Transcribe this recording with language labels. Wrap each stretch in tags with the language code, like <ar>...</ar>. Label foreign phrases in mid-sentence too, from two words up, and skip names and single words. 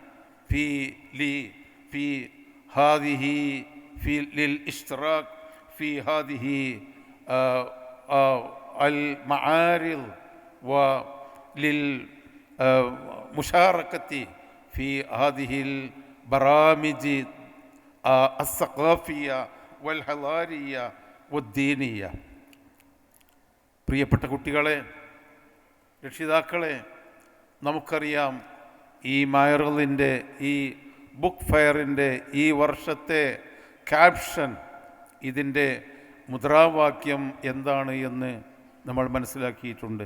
<ar>للاشتراك في هذه المعارض وللمشاركة في هذه البرامج الثقافية والحضارية والدينية.</ar> <ml>പ്രിയപ്പെട്ട കുട്ടികളെ, രക്ഷിതാക്കളെ, നമുക്കറിയാം ഈ മയറലിൻ്റെ, ഈ</ml> <en>book fair</en> <ml>ഈ വർഷത്തെ ക്യാപ്ഷൻ, ഇതിൻ്റെ മുദ്രാവാക്യം എന്താണ് എന്ന് നമ്മൾ മനസ്സിലാക്കിയിട്ടുണ്ട്.</ml>